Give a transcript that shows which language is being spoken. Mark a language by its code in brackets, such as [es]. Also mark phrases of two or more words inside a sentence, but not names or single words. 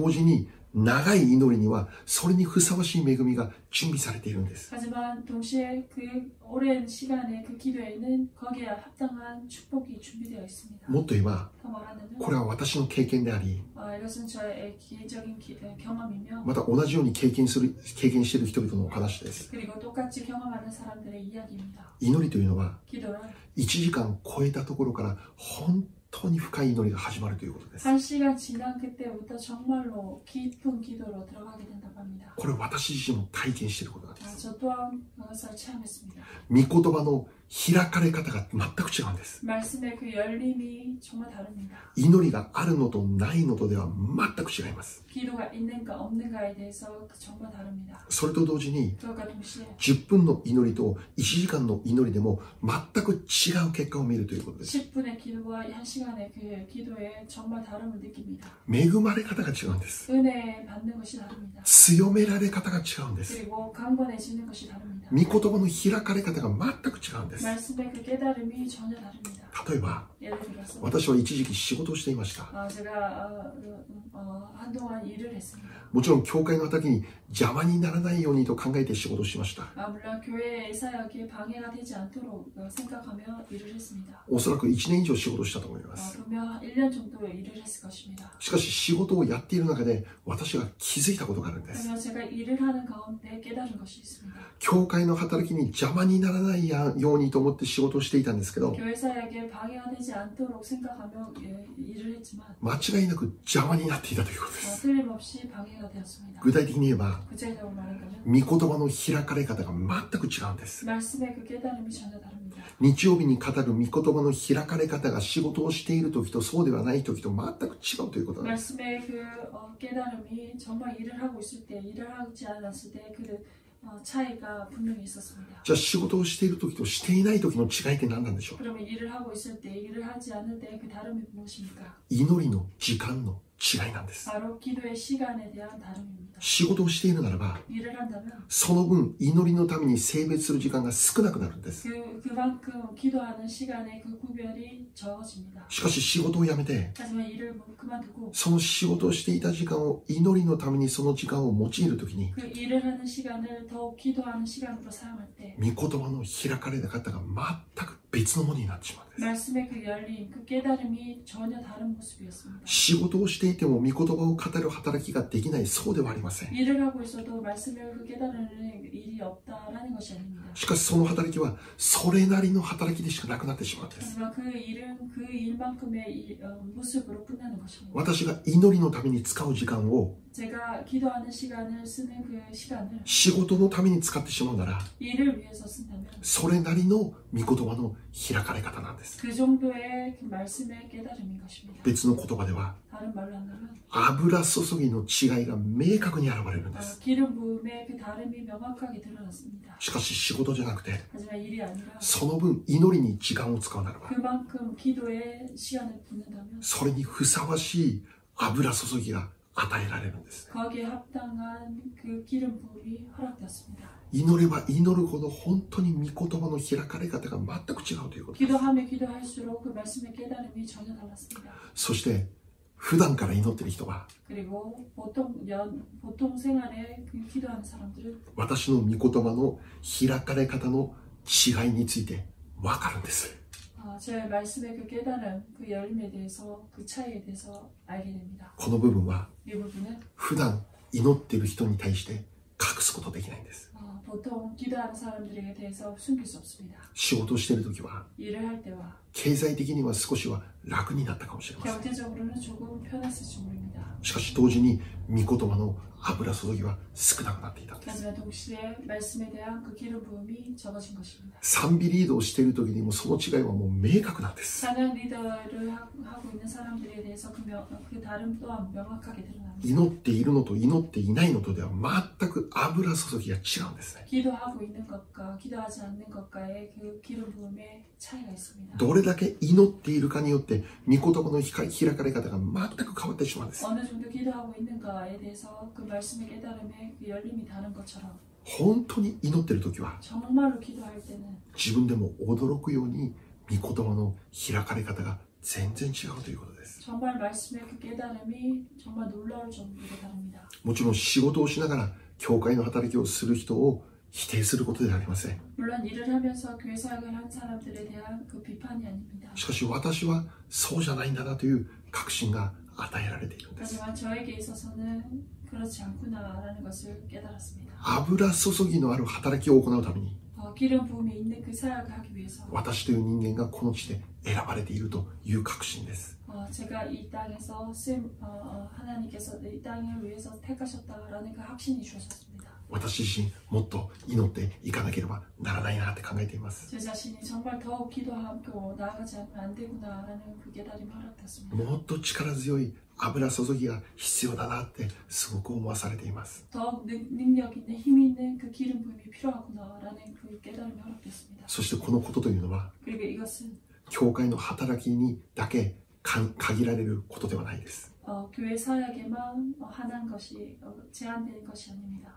[ja] しかし同時に長い祈りにはそれにふさわしい恵みが準備されているんです。 [ko] 하지만 동시에 그 오랜 시간의 그 기도에는 거기에 합당한 축복이 준비되어 있습니다. [ja] もっと言えば [ko] 더 말하자면 [ja] これは私の経験であり、 [ko] 이것은 저의 개인적인 경험이며 [ja] また同じように経験している人々のお話です。 [ko] 그리고 똑같이 경험하는 사람들의 이야기입니다. [ja] 祈りというのは [ko] 기도는 [ja] 1時間超えたところから本当に深い祈りが始まるということです。 [ko] 1시간 지난 그때부터 정말로 깊은 기도로 들어가게 된다고 합니다. [ja] これ私自身も体験していることなんです。 [ko] 저 또한 그것을 체험했습니다. [ja] 御言葉の開かれ方が全く違うんです。 [ko] 말씀의 그 열림이 정말 다릅니다. [ja] 祈りがあるのとないのとでは全く違います。 [ko] 기도가 있는가 없는가에 대해서 정말 다릅니다. [ja] それと同時に [ko] 그것과 동시에 [ja] 10 分の祈りと1時間の祈りでも全く違う結果を見るということです。 [ko] 10분의 기도와 1시간의 그 기도에 정말 다름을 느낍니다. [ja] 恵まれ方が違うんです。 [ko] 은혜 받는 것이 다릅니다. [ja] 強められ方が違うんです。 [ko] 그리고 강건해지는 것이 다릅니다. [ja] 御言葉の開かれ方が全く違うんです。 [ko] 말씀의 그 깨달음이 전혀 다릅니다. [ja] 例えば [ko] 예를 들어서 [ja] 私は一時期仕事をしていました。 [ko] 제가 한동안 일을 했습니다. [ja] もちろん教会の働きに邪魔にならないようにと考えて仕事をしました。 [ko] 물론 교회의 사역에 방해가 되지 않도록 생각하며 일을 했습니다. [ja] おそらく1年以上仕事をしたと思います。 [ko] 분명 1년 정도 일을 했을 것입니다. [ja] しかし仕事をやっている中で私が気づいたことがあるんです。 [ko] 그러면 제가 일을 하는 가운데 깨달은 것이 있습니다. [ja] 教会の働きに邪魔にならないようにと思って仕事をしていたんですけど、 [ko] 교회 사역에 방해가 되지 않도록 생각하며 일을 했지만 [ja] 間違いなく邪魔になっていたということです。 [ko] 틀림없이 방해가 되었습니다. [ja] 具体的に言えば [ko] 구체적으로 말한다면 [ja] 御言葉の開かれ方が全く違うんです。 [ko] 말씀의 그 깨달음이 전혀 다릅니다. [ja] 日曜日に語る御言葉の開かれ方が仕事をしている時とそうではない時と全く違うということなんです。 [ko] 말씀의 그 깨달음이 정말 일을 하고 있을 때, 일을 하지 않았을 때 그 차이가 분명히 있었습니다. [ja] じゃあ仕事をしている時としていない時の違いって何なんでしょう。 [ko] 그러면 일을 하고 있을 때, 일을 하지 않을 때 그 다름이 무엇입니까? [ja] 祈りの時間の違いなんです。 [ko] 바로 기도의 시간에 대한 다름입니다. [ja] 仕事をしているならば [ko] 일을 한다면 [ja] その分祈りのために性別する時間が少なくなるんです。 [ko] 그만큼 기도하는 시간의 그 구별이 적어집니다. [ja] しかし仕事を辞めて [ko] 하지만 일을 그만두고 [ja] その仕事をしていた時間を祈りのためにその時間を用いる時に [ko] 그 일을 하는 시간을 더욱 기도하는 시간으로 사용할 때 [ja] 御言葉の開かれ方が全く別のものになってしまうんです。 [ko] 말씀의 그 열림, 그 깨달음이 전혀 다른 모습이었습니다. [ja] 仕事をしていても御言葉を語る働きができない、そうではありません。 [ko] 일을 하고 있어도 말씀을 그 깨달으는 일이 없다라는 것이 아닙니다. [ja] しかしその働きはそれなりの働きでしかなくなってしまうんです。 [ko] 하지만 그 일은 그 일만큼의 모습으로 끝나는 것입니다. [ja] 私が祈りのために使う時間を [ko] 제가 기도하는 시간을 쓰는 그 시간을 [ja] 仕事のために使ってしまうなら [ko] 일을 위해서 쓴다면 [ja] それなりの御言葉の開かれ方なんです。 [ko] 그 정도의 그 말씀의 깨달음인 것입니다. [ja] 別の言葉では [ko] 다른 말로 한다면 [ja] 油注ぎの違いが明確に現れるんです。 [ko] 기름 부음의 그 다름이 명확하게 드러났습니다. [ja] しかし仕事じゃなくて [ko] 하지만 일이 아니라 [ja] その分祈りに時間を使うならば [ko] 그만큼 기도에 시간을 붓는다면 [ja] それにふさわしい油注ぎが与えられるんです。 [ko] 거기에 합당한 그 기름 부음이 허락되었습니다. [ja] 祈れば祈るほど本当に御言葉の開かれ方が全く違うということです。 [ko] 기도하며 기도할수록 그 말씀의 깨달음이 전혀 달랐습니다. [ja] そして普段から祈っている人は [ko] 그리고 보통 생활에 그 기도하는 사람들은 [ja] 私の御言葉の開かれ方の違いについて分かるんです。 [ko] 제 말씀의 그 깨달음, 그 열림에 대해서, 그 차이에 대해서 알게 됩니다. [ja] この部分は [ko] 이 부분은 [ja] 普段祈っている人に対して隠すことできないんです。 [ko] 보통 기도하는 사람들에 대해서 숨길 수 없습니다. [ja] 仕事をしている時は [ko] 일을 할 때와 [ja] 経済的には少しは楽になったかもしれません。 [ko] 경제적으로는 조금 편했을지 모릅니다. [ja] しかし同時に御言葉の油注ぎは少なくなっていたんです。 [ko] 하지만 동시에 말씀에 대한 그 기름 부음이 적어진 것입니다. [ja] 賛美リードをしている時にもその違いはもう明確なんです。 [ko] 찬양 리더를 하고 있는 사람들에 대해서 그 다름 또한 명확하게 드러납니다. [ja] 祈っているのと祈っていないのとでは全く油注ぎが違うんですね。 [ko] 기도하고 있는 것과 기도하지 않는 것과의 그 기름 부음의 차이가 있습니다. [ja] どれだけ祈っているかによって御言葉の開かれ方が全く変わってしまうんです。 [ko] 어느 정도 기도하고 있는가에 대해서 그 말씀의 깨달음의 그 열림이 다른 것처럼 [ja] 本当に祈っている時は [ko] 정말로 기도할 때는 [ja] 自分でも驚くように御言葉の開かれ方が全然違うということです。 [ko] 정말 말씀의 그 깨달음이 정말 놀라울 정도로 다릅니다. [ja] もちろん仕事をしながら教会の働きをする人を否定することではありません。 [ko] 물론 일을 하면서 교회 사역을 한 사람들에 대한 그 비판이 아닙니다. [ja] しかし私はそうじゃないんだなという確信が与えられているんです。 [ko] 하지만 저에게 있어서는 그렇지 않구나라는 것을 깨달았습니다. [ja] 油注ぎのある働きを行うために [ko] 기름 부음이 있는 그 사역을 하기 위해서 [ja] 私という人間がこの地で選ばれているという確信です。 [ko] 제가 이 땅에서 하나님께서 이 땅을 위해서 택하셨다라는 그 확신이 주어졌습니다. [ja] 私自身もっと祈っていかなければならないなって考えています。 [ko] 제 자신이 정말 더욱 기도하고 나아가지 않으면 안 되구나라는 그 깨달음이 허락됐습니다. [ja] もっと力強い油注ぎが必要だなってすごく思わされています。 [ko] 더욱 능력 있는 힘 있는 그 기름 부음이 필요하구나라는 그 깨달음이 허락됐습니다. [ja] そしてこのことというのは [ko] 그리고 이것은 [ja] 教会の働きにだけ限られることではないです。 [ko] 교회 사역에만 한한 것이 제한된 것이 아닙니다.